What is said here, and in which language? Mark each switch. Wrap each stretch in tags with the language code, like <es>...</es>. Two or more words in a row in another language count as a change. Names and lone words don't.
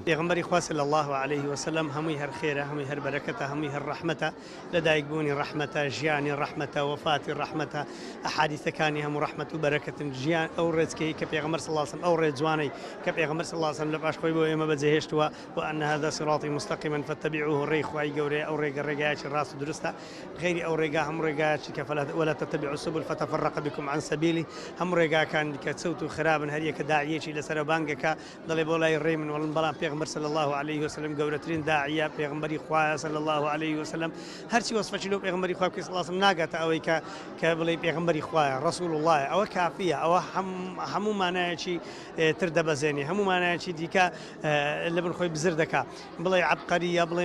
<ckb>پێغمبەری خوا</ckb> <ar>صلی الله عليه وسلم</ar> <ckb>هەمووی هەر خێرە هەمووی هەر بەرەکەتە هەمووی هەر ڕەحمەتە لەدایکبوونی ڕەحمەتە ژیانی ڕەحمەتە وەفاتی ڕەحمەتە ئەحادیثەکانی هەموو ڕەحمەت و بەرەکەتن ژیان ئەو ڕێچکەی کە پێغمبەر</ckb> <ar>صلی الله عليه وسلم</ar> <ckb>ئەو ڕێ جوانەی کە پێغمبەر</ckb> <ar>صلی الله عليه وسلم</ar> <ckb>لە پاش خۆی بۆ ئێمە بەجێهێشتووە</ckb> <ar>وأن هذا صراطي مستقيما فاتبعوه</ar> <ckb>ڕێی خوای گەورەیە ئەو ڕێگەیەکی ڕاست و درستە غیری ئەو ڕێگا هەموو ڕێگایەکی کە</ckb> <ar>ولا تتبعوا السبل فتفرق بكم عن سبيله</ar> <ckb>هەموو ڕێگاکان کە چەوت و خرابن هەر یەکە داعیەکی لەسەر بانگەکە دەڵێ بۆ لای ڕێ من وەڵم بەڵام پێغمبەر</ckb> <ar>صلی الله عليه وسلم</ar> <ckb>گەورەترین داعیە پێغمبەری خوایە</ckb> <ar>صلی الله عليه وسلم</ar> <ckb>هەرچی وەصفەی لەو پێغمبەری خوا بکەی</ckb> <ar>صلی الله عليه وسلم</ar> <ckb>ناگاتە ئەوەی کە بڵێ پێغمبەری خوایە</ckb> <ar>رسول الله</ar> <ckb>ئەوە کافیە ئەوە هەموو مانایەکی تر دەبەزێنێ هەموو مانایەکی دیکە لە بن خۆی بزر دەکا بڵێ عەبقەریە بڵێ</ckb>